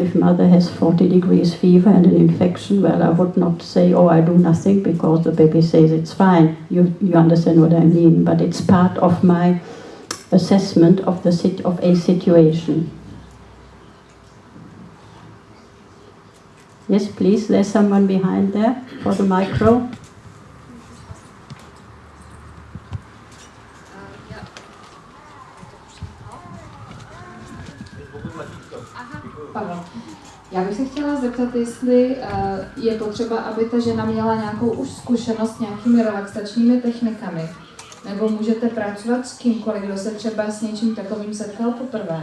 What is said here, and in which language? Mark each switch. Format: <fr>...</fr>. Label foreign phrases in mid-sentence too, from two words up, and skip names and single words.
<en>If mother has 40 degrees fever and an infection, well, I would not say, oh, I do nothing, because the baby says it's fine. You understand what I mean? But it's part of my assessment of a situation. Yes, please. There's someone behind there for the micro.</en> <cs>Já bych se chtěla zeptat, jestli je potřeba, aby ta žena měla nějakou už zkušenost s nějakými relaxačními technikami, nebo můžete pracovat s kýmkoliv, kdo se třeba s něčím takovým setkal poprvé.</cs>